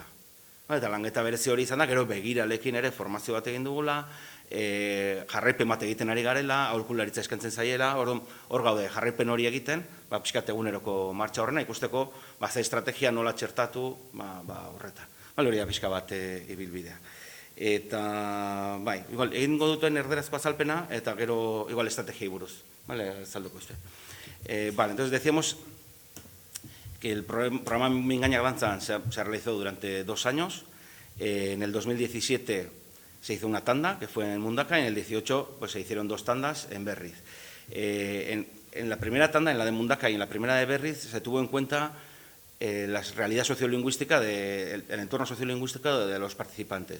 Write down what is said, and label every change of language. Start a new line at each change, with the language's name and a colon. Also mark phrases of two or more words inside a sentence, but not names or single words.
Basque: Eta lanketa berezi hori izan da, gero begiralekin ere formazio bat egin dugula, jarraipen bat egiten ari garela, aholkularitza eskaintzen zaiela, hor gaude jarraipen hori egiten, pixkat eguneroko martxa horrena, ikusteko ze estrategia nola txertatu horretan. Hori da pixka bat ibilbidea. Eta, bai, igual, egingo duten erderazko azalpena, eta gero, igual, estrategiai buruz, vale, salduko izue.
Spanish: Vale, entonces decíamos que el programa Mingaña Danza se ha realizado durante 2 años. En el 2017 se hizo una tanda, que fue en Mundaka, y en el 18 pues, se hicieron 2 tandas en Berriz. En la primera tanda, en la de Mundaka y en la primera de Berriz, se tuvo en cuenta la realidad sociolingüística, el entorno sociolingüístico de los participantes.